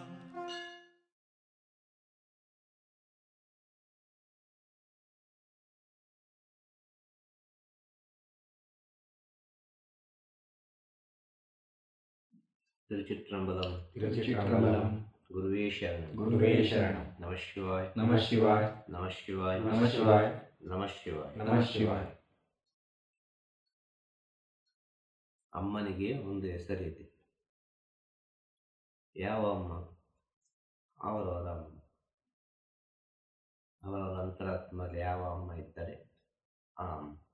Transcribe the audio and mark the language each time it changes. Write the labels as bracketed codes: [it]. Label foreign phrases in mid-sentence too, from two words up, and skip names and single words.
[ta] திருச்சிற்றம்பலம் திருச்சிற்றம்பலம் [sa] ಗುರುವೇ ಶರಣಂ ಗುರುವೇ ಶರಣಂ. ನಮಃ ಶಿವಾಯ ನಮಃ ಶಿವಾಯ ನಮಃ ಶಿವಾಯ ನಮಃ ಶಿವಾಯ ನಮಃ ಶಿವಾಯ. ನಮಃ ಶಿವಾಯ. [kn] ಅಮ್ಮನಿಗೆ ಒಂದು ಹೆಸರಿದೆ. ಯಾವ ಅಮ್ಮ? ಅವರವರ ಅಮ್ಮ. ಅವರವರ ಅಂತರಾತ್ಮದಲ್ಲಿ ಯಾವ ಅಮ್ಮ ಇದ್ದರೆ ಆ ಅಮ್ಮ.